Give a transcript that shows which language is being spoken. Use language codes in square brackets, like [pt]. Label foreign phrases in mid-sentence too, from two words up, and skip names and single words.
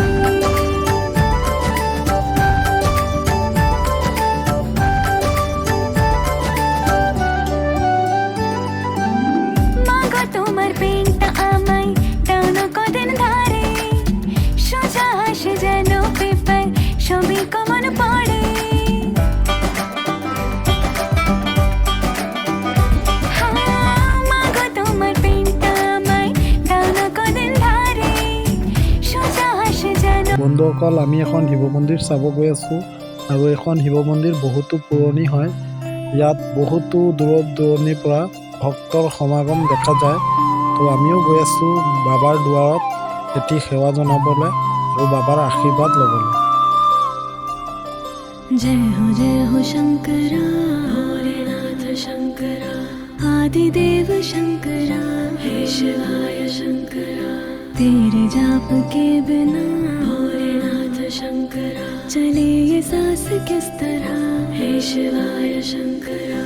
[bn] মাগো তোমার পেনটা আমায় দাও না কদিন ধারে, সোজা আসে যেন পেপার, সবই কমন পড়ে। মাগো তোমার পেনটা আমায় দাও না কদিন ধারে, সোজা আসে যেন। [as] বন্ধুসকল, আমি এখন শিৱ মন্দিৰ চাব গৈ আছোঁ আৰু এখন শিৱ মন্দিৰ বহুতো পুৰণি হয়। ইয়াত বহুতো দূৰৰ দূৰণিৰ পৰা ভক্তৰ সমাগম দেখা যায়। তো আমিও গৈ আছোঁ বাবাৰ দুৱাৰত এটি সেৱা জনাবলৈ আৰু বাবাৰ আশীৰ্বাদ ল'বলৈ। [hi] जय हो शंकरा, भोलेनाथ शंकरा, आदिदेव शंकरा, हे शिवाय शंकरा। तेरे जाप के बिना भोलेनाथ शंकरा चले ये सांस किस तरह, हे शिवाय शंकरा।